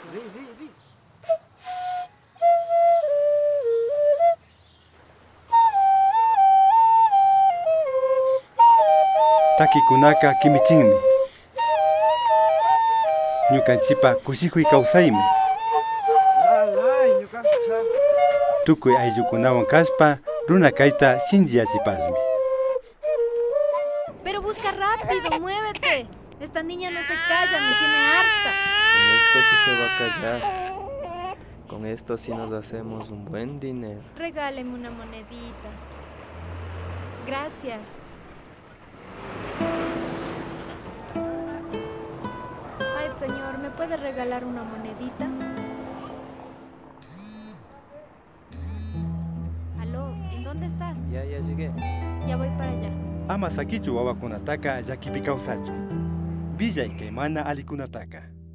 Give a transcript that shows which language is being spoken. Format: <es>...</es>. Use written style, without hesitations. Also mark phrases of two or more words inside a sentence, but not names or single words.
<qu>Takikunaka kimichinmi. Ñukanchipa kushikuy kawsaymi. Tukuy ayllukunawan kashpa runa kayta shinchiyachipasmi.</qu> <es>Pero busca rápido, muévete. Esta niña no se calla, me tiene harta. Con esto sí se va a callar. Con esto sí nos hacemos un buen dinero. Regáleme una monedita. Gracias. Ay, señor, ¿me puede regalar una monedita? Aló, ¿en dónde estás? Ya llegué. Ya voy para allá.</es> <qu>Amasakichu wawakunataka llakipi kawsachu. Villa y Caimana alikunataka.</qu>